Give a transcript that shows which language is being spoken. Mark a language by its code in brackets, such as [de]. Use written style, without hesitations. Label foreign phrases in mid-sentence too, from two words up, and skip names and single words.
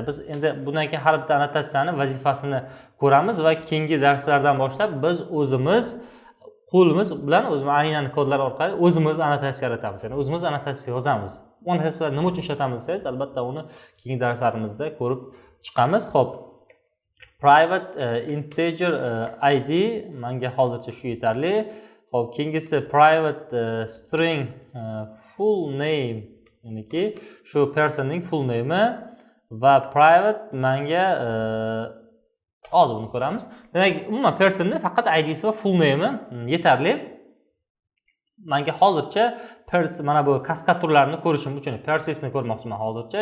[uz] Biz endi bundan keyin har bitta annotatsiyani vazifasini ko'ramiz va keyingi darslardan boshlab biz o'zimiz qo'limiz bilan o'zimiz aynan kodlar orqali o'zimiz annotatsiya yaratamiz. Ya'ni o'zimiz annotatsiya yozamiz. Bu annotatsiyalarni nima uchun ishlatamiz desangiz, albatta uni keyingi darslarimizda ko'rib chiqamiz. Xo'p, [en] private integer ID [uz] menga hozircha shu yetarli. Xo'p, keyingisi [en] private string full name, [uz] ya'niki shu personning [en] full name'i [uz] va private menga hozir buni ko'ramiz. Demak, umuman personning faqat ID'si va [en] full name'i [uz] yetarli. Menga hozircha mana bu kaskad turlarini ko'rishim uchun persistni ko'rmoqchiman hozircha.